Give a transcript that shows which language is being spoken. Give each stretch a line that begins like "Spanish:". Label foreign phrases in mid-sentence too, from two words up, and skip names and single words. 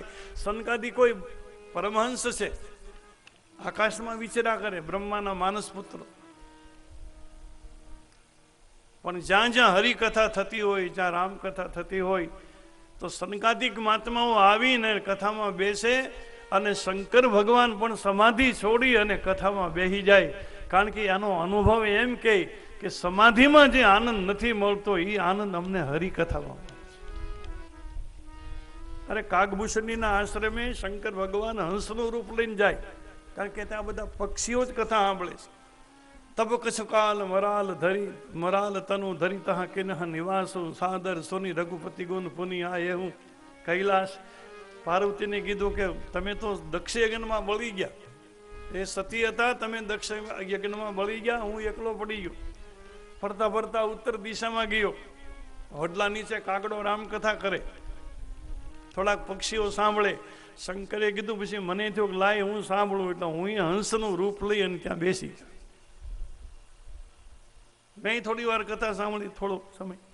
Gujarati: સનકાદી કોઈ પરમહંસ છે, આકાશમાં વિચરા કરે, બ્રહ્માના માનસ પુત્રો, પણ જ્યાં જ્યાં હરિકથા થતી હોય, જ્યાં રામકથા થતી હોય તો સનકાદિક મહાત્માઓ આવીને કથામાં બેસે અને શંકર ભગવાન પણ સમાધિ છોડી અને કથામાં બેસી જાય। કારણ કે આનો અનુભવ એમ કે સમાધિમાં જે આનંદ નથી મળતો એ આનંદ અમને હરિકથામાં। અરે કાગભૂષણીના આશ્રમે શંકર ભગવાન હંસનું રૂપ લઈને જાય, કારણ કે ત્યાં બધા પક્ષીઓ જ કથા સાંભળે છે।
Awadhi: तब कछकाल मराल धरी मराल तनु धरी तहा किन्ह निवासो सादर सोनी रघुपति गुण पुनि आए हूँ कैलाश।
Gujarati: પાર્વતીને કીધું કે તમે તો દક્ષ યજ્ઞમાં બળી ગયા, એ સતી હતા, તમે દક્ષ યજ્ઞમાં બળી ગયા, હું એકલો પડી ગયો। ફરતા ફરતા ઉત્તર દિશામાં ગયો. વડલા નીચે કાગડો રામકથા કરે, થોડાક પક્ષીઓ સાંભળે. શંકરે કીધું પછી મને થયું કે લાય હું સાંભળું, એટલે હું હંસનું રૂપ લઈ અને ત્યાં બેસી. મેં થોડી વાર કથા સાંભળી, થોડો સમય.